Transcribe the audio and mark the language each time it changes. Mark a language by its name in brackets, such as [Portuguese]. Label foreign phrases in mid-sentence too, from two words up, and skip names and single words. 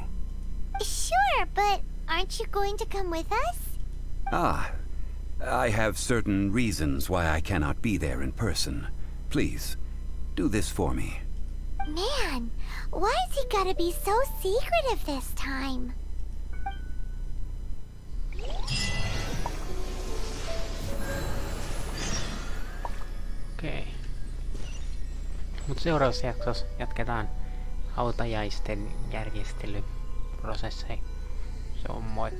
[English] Sure, but aren't you going to come with us? Ah, I have certain reasons why I cannot be there in person. Please, do this for me. Man, why has he gotta be so secretive this time? [Finnish] Okei. Mut seuraavassa jaksossa jatketaan hautajaisten järjestelyprosesseja. Se on moikka!